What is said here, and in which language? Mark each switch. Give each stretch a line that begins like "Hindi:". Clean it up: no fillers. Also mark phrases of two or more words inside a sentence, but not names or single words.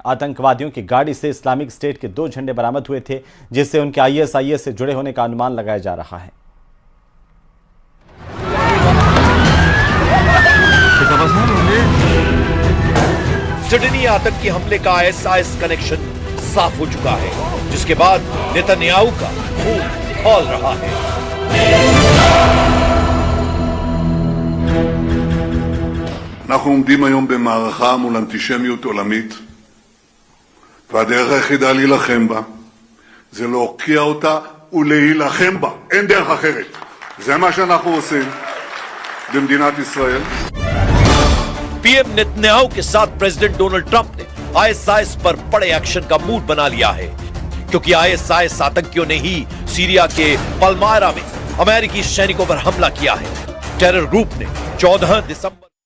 Hindi: आतंकवादियों की गाड़ी से इस्लामिक स्टेट के 2 झंडे बरामद हुए थे, जिससे उनके ISIS से जुड़े होने का अनुमान लगाया जा रहा है। सिडनी आतंकी हमले का ISIS कनेक्शन साफ हो चुका है, जिसके बाद नेतन्याहू का खून खौल रहा है।
Hebrew: אנחנו עומדים היום במערכה מול אנטישמיות עולמית, והדרך היחידה להילחם בה זה להוקיע אותה ולהילחם בה. אין דרך אחרת. זה מה שאנחנו עושים במדינת ישראל.
Hindi: पीएम नेतन्याहू के साथ प्रेसिडेंट डोनाल्ड ट्रंप ने ISIS पर बड़े एक्शन का मूड बना लिया है, क्योंकि ISIS आतंकियों ने ही सीरिया के पलमायरा में अमेरिकी सैनिकों पर हमला किया है।
English: terror group
Hindi: ने 14 दिसंबर